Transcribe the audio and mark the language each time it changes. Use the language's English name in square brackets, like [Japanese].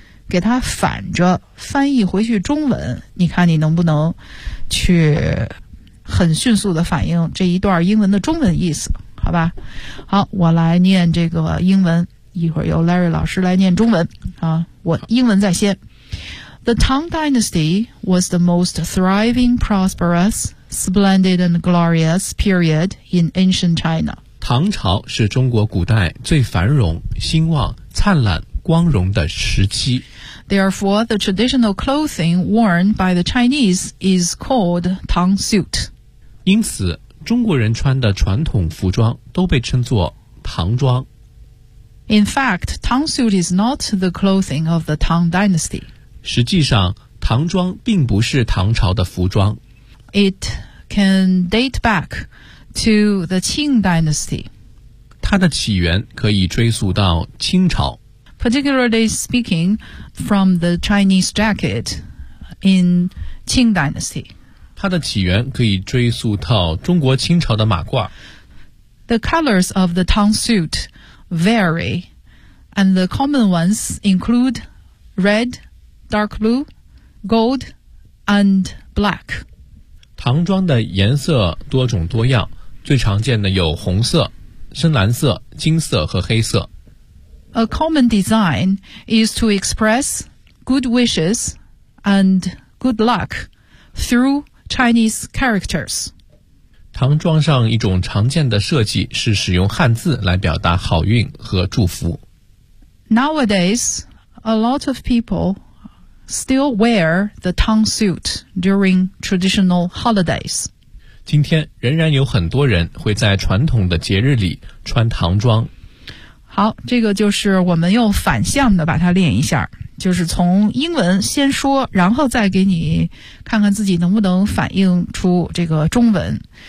[Chinese] 给它反着翻译回去中文你看你能不能去很迅速的反映这一段英文的中文意思好吧好我来念这个英文一会儿由 Larry 老师来念中文啊，我英文在先 [English] The Tang Dynasty was the most thriving prosperousSplendid and glorious period in ancient China. [Chinese] 唐朝是中国古代最繁荣、兴旺、灿烂、光荣的时期。 [English] Therefore, the traditional clothing worn by the Chinese is called tong suit. [Chinese] 因此，中国人穿的传统服装都被称作唐装。 [English] In fact, tong suit is not the clothing of the Tang Dynasty. [Chinese] 实际上，唐装并不是唐朝的服装。 [English] It can date back to the Qing Dynasty. [Chinese] 它的起源可以追溯到清朝。 [English] Particularly speaking, from the Chinese jacket in Qing Dynasty. [Chinese] 它的起源可以追溯到中国清朝的马褂。 [English] The colors of the Tang suit vary, and the common ones include red, dark blue, gold, and black. [Chinese] 唐装的颜色多种多样，最常见的有红色、深蓝色、金色和黑色。 [English] A common design is to express good wishes and good luck through Chinese characters. [Chinese] 唐装上一种常见的设计是使用汉字来表达好运和祝福。 [English] Nowadays, a lot of people still wear the Tang suit during traditional holidays. [Chinese] 今天仍然有很多人会在传统的节日里穿唐装。好，这个就是我们又反向的把它练一下，就是从英文先说，然后再给你看看自己能不能反映出这个中文。